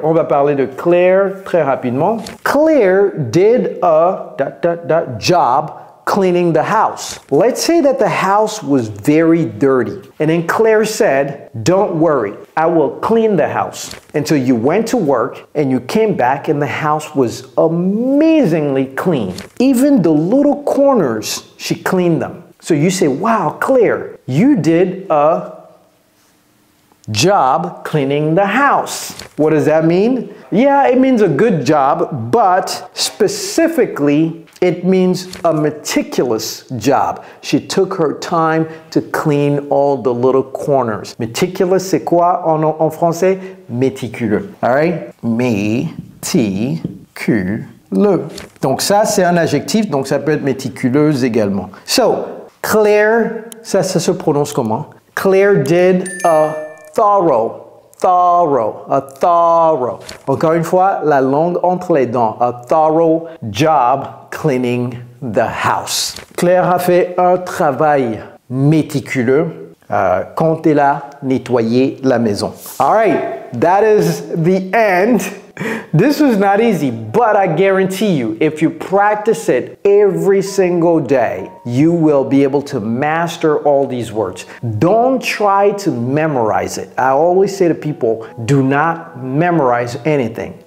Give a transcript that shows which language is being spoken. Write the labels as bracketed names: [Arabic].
[French] On va parler de Claire très rapidement. [English] Claire did a job cleaning the house. Let's say that the house was very dirty. And then Claire said, don't worry, I will clean the house. And so you went to work and you came back and the house was amazingly clean. Even the little corners, she cleaned them. So you say, wow, Claire, you did a job cleaning the house. What does that mean? Yeah, it means a good job, but specifically, it means a meticulous job. She took her time to clean all the little corners. [French] Meticulous, c'est quoi en français? Méticuleux. [English] All right? [French] Méticuleux. Donc ça, c'est un adjectif, donc ça peut être méticuleuse également. So, Claire, ça se prononce comment? [English] Claire did a thorough. [French] Encore une fois, la langue entre les dents. [English] A thorough job cleaning the house. [French] Claire a fait un travail méticuleux quand elle a nettoyé la maison. [English] All right, that is the end. This was not easy, but I guarantee you, if you practice it every single day, you will be able to master all these words. Don't try to memorize it. I always say to people, do not memorize anything.